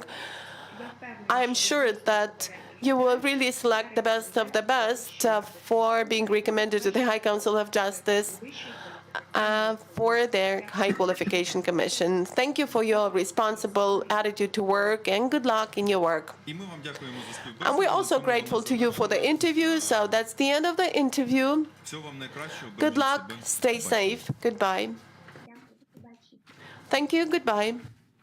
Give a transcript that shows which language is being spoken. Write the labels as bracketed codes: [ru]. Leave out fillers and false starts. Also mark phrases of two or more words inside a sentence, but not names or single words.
[en] I am sure that you will really select the best of the best for being recommended to the High Council of Justice for their High Qualification Commission. Thank you for your responsible attitude to work, and good luck in your work. [uk] І ми вам дякуємо за співбесіду. [en] And we're also grateful to you for the interview. So that's the end of the interview. [uk] Всього вам найкращого. [en] Good [uk] Бережіть [en] luck, [uk] себе. [en] stay safe, goodbye. [uk] Дякую, до побачення. [en] Thank you, goodbye.